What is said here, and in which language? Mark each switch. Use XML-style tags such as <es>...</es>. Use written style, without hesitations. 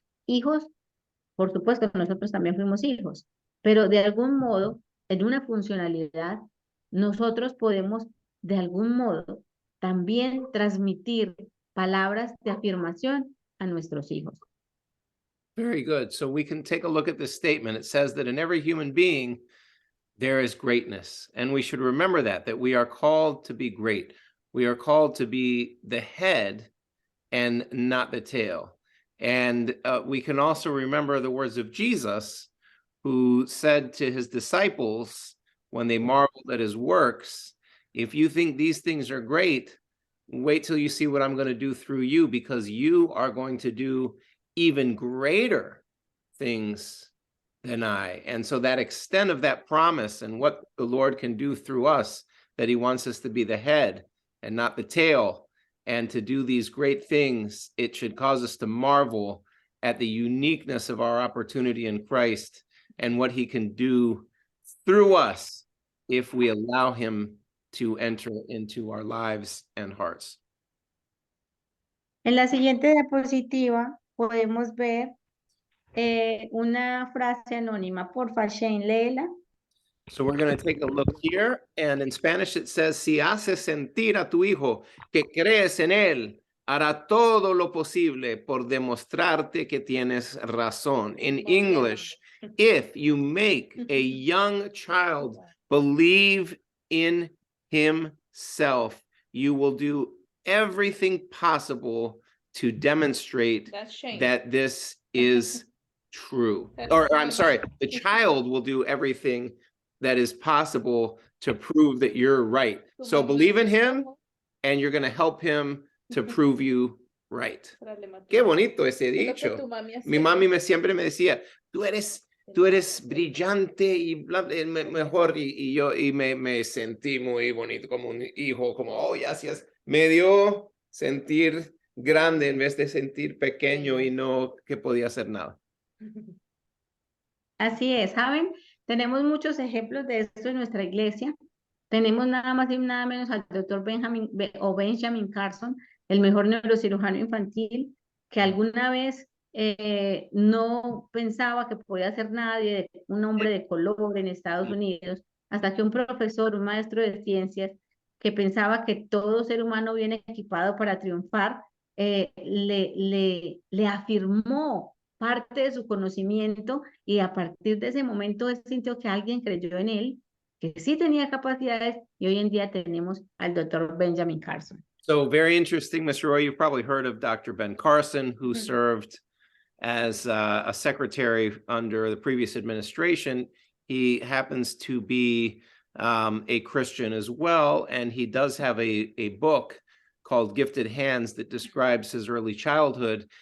<es>Hijos, por supuesto, nosotros también fuimos hijos, pero de algún modo, en una funcionalidad, nosotros podemos de algún modo también transmitir palabras de afirmación a nuestros hijos.</es> <en>Very good. So we can take a look at this statement. It says that in every human being, there is greatness. And we should remember that we are called to be great. We are called to be the head and not the tail. And we can also remember the words of Jesus, who said to his disciples when they marveled at his works, if you think these things are great, wait till you see what I'm going to do through you, because you are going to do even greater things than I. And so that extent of that promise and what the Lord can do through us, that he wants us to be the head and not the tail, and to do these great things, it should cause us to marvel at the uniqueness of our opportunity in Christ and what he can do through us if we allow him to enter into our lives and hearts.</en> <es>En la siguiente diapositiva podemos ver una frase anónima. Porfa, Shane, léela.</es> <en>So we're going to take a look here, and in Spanish it says,</en> <es>si haces sentir a tu hijo que crees en él, hará todo lo posible por demostrarte que tienes razón.</es> <en>In English, if you make a young child believe in himself, you will do everything possible to demonstrate That's Shane. that this is true. Or I'm sorry, the child will do everything that is possible to prove that you're right. So believe in him, and you're going to help him to prove you right.</en> <es>Qué bonito ese dicho. Mi mami siempre me decía, tú eres brillante y mejor, y yo me sentí muy bonito como un hijo, como, oh, gracias. Me dio sentir grande en vez de sentir pequeño y no que podía hacer nada. Así es, ¿saben? Tenemos muchos ejemplos de esto en nuestra iglesia. Tenemos nada más y nada menos al doctor Benjamin Carson, el mejor neurocirujano infantil, que alguna vez no pensaba que podía ser nadie, un hombre de color en Estados Unidos, hasta que un profesor, un maestro de ciencias, que pensaba que todo ser humano viene equipado para triunfar, le afirmó parte de su conocimiento, y a partir de ese momento él sintió que alguien creyó en él, que sí tenía capacidades, y hoy en día tenemos al doctor Benjamin Carson.</es> <en>So very interesting, Mr. Roy. You've probably heard of Dr. Ben Carson, who served as a secretary under the previous administration. He happens to be a Christian as well, and he does have a book called Gifted Hands that describes his early childhood.</en>